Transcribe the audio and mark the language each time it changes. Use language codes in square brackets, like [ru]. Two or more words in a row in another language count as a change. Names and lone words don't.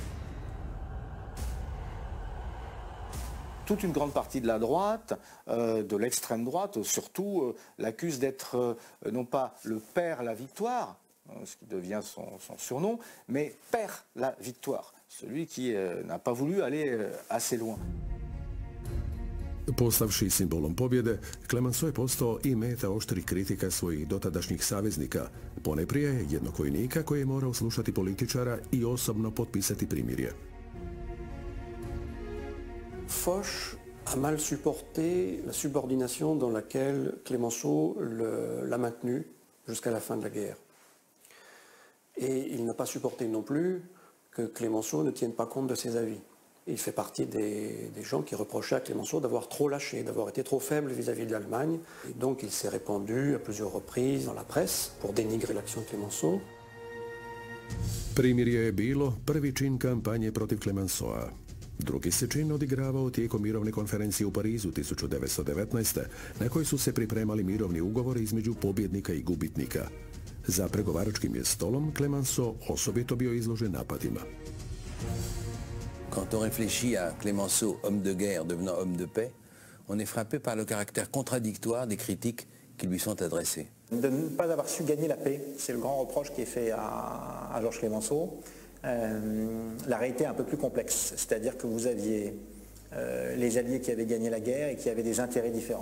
[fr] Toute une grande partie de la droite, de l'extrême droite surtout, l'accuse d'être non pas le père la victoire, ce qui devient son surnom, mais père la victoire, celui qui n'a pas voulu aller assez loin. [hr] Postavši simbolom pobjede, Clemenceau je postao i meta oštrih kritika svojih dotadašnjih saveznika, ponajprije jednog vojnika koji je morao slušati političara i osobno potpisati primirje. [fr] Foch a mal supporté la subordination dans laquelle Clemenceau l'a maintenu jusqu'à la fin de la guerre. Et il n'a pas supporté non plus que Clemenceau ne tienne pas compte de ses avis. Il fait partie des gens qui reprochaient à Clémenceau d'avoir trop lâché, d'avoir été trop faible vis-à-vis de l'Allemagne. Et donc il s'est répandu à plusieurs reprises dans la presse pour dénigrer l'action de Clémenceau. [hr] Primirje je bilo prvi čin kampanje protiv Clemenceau-a. Drugi se čin odigravao tijekom mirovne konferencije u Parizu 1919. na kojoj su se pripremali mirovni ugovori između pobjednika i gubitnika. Za pregovaračkim je stolom Clemenceau osobito bio izložen napadima. [fr] Quand on réfléchit à Clémenceau, homme de guerre devenant homme de paix, on est frappé par le caractère contradictoire des critiques qui lui sont adressées. De ne pas avoir su gagner la paix, c'est le grand reproche qui est fait à Georges Clémenceau. La réalité est un peu plus complexe, c'est-à-dire que vous aviez les Alliés qui avaient gagné la guerre et qui avaient des intérêts différents.